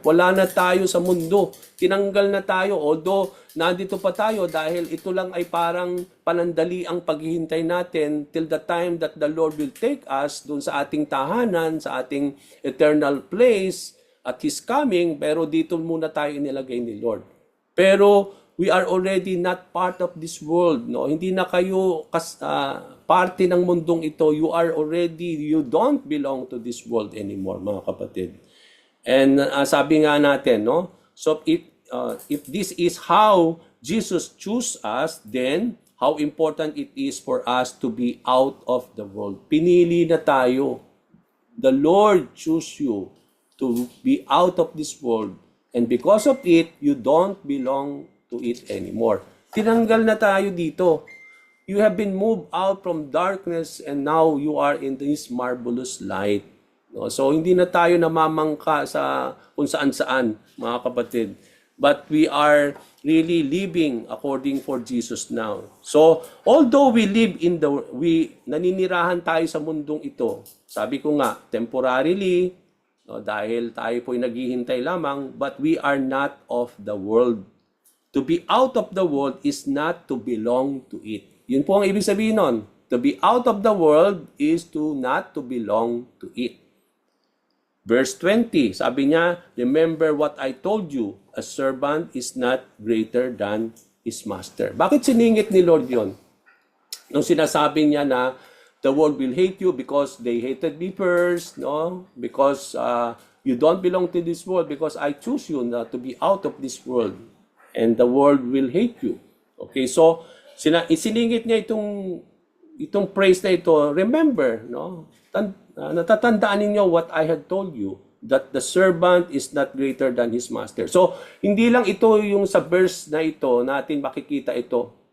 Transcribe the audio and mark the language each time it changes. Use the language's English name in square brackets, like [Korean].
[Filipino] Wala na tayo sa mundo. Tinanggal na tayo. Although, nandito pa tayo dahil ito lang ay parang panandali ang paghihintay natin [English] till the time that the Lord will take us dun sa ating tahanan, sa ating eternal place at His coming. [Filipino] Pero dito muna tayo inilagay ni Lord. [English] Pero we are already not part of this world, no? [Filipino] Hindi na kayo parte ng mundong ito. [English] You don't belong to this world anymore, [Filipino] mga kapatid. And sabi nga natin, no? [English] So if this is how Jesus chose us, then how important it is for us to be out of the world. [Filipino] Pinili na tayo. [English] The Lord chose you to be out of this world. And because of it, you don't belong to it anymore. [Filipino] Tinanggal na tayo dito. [English] You have been moved out from darkness and now you are in this marvelous light. [Filipino] No? So, hindi na tayo namamangka sa kung saan-saan, mga kapatid. [English] but we are really living according for Jesus now. So, although we live in [Filipino] naninirahan tayo sa mundong ito, sabi ko nga, temporarily, no, dahil tayo po'y naghihintay lamang, [English] but we are not of the world. To be out of the world is not to belong to it. [Filipino] Yun po ang ibig sabihin nun. [English] To be out of the world is to not to belong to it. Verse 20, [Filipino] sabi niya, [English] remember what I told you, a servant is not greater than his master. [Filipino] Bakit siningit ni Lord yon? Nung sinasabi niya na [English] the world will hate you because they hated me first, [Filipino] no? [English] Because you don't belong to this world, because I choose you [Filipino] na [English] to be out of this world, and the world will hate you. [Filipino] Okay, so isiningit niya itong praise na ito. [English] Remember, no? [Filipino] Natatandaan ninyo [English] what I had told you, that the servant is not greater than his master. [Filipino] So, hindi lang ito yung sa verse na ito, natin makikita ito.